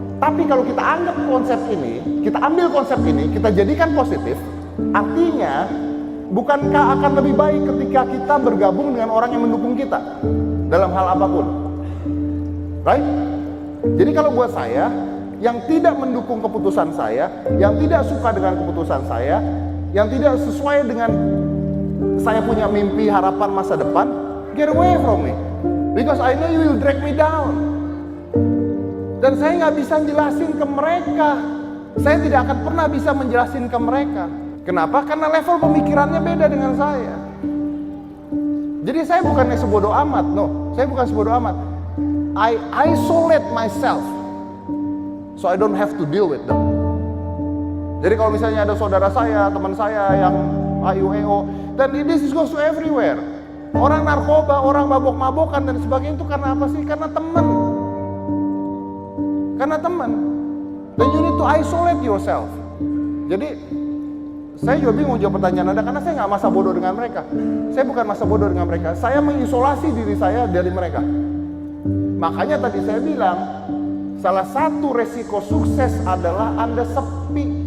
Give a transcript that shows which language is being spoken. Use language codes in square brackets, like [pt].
[id] Tapi kalau kita anggap konsep ini, kita ambil konsep ini, kita jadikan positif, artinya bukankah akan lebih baik ketika kita bergabung dengan orang yang mendukung kita dalam hal apapun? Right? Jadi kalau buat saya, yang tidak mendukung keputusan saya, yang tidak suka dengan keputusan saya, yang tidak sesuai dengan saya punya mimpi, harapan masa depan, [en] get away from me. Because I know you will drag me down. [id] Dan saya nggak bisa jelasin ke mereka. Saya tidak akan pernah bisa menjelasin ke mereka. Kenapa? Karena level pemikirannya beda dengan saya. Jadi saya bukannya sebodoh amat, no. Saya bukan sebodoh amat. [en] I isolate myself, so I don't have to deal with them. [id] Jadi kalau misalnya ada saudara saya, teman saya yang AIUEO, dan [en] this goes to everywhere. [id] Orang narkoba, orang mabok-mabokan dan sebagainya itu karena apa sih? Karena teman. Karena teman. [en] Dan you need to isolate yourself. [id] Jadi saya juga bingung jawab pertanyaan Anda karena saya nggak masa bodoh dengan mereka. Saya bukan masa bodoh dengan mereka. Saya mengisolasi diri saya dari mereka. Makanya tadi saya bilang, salah satu resiko sukses adalah Anda sepi.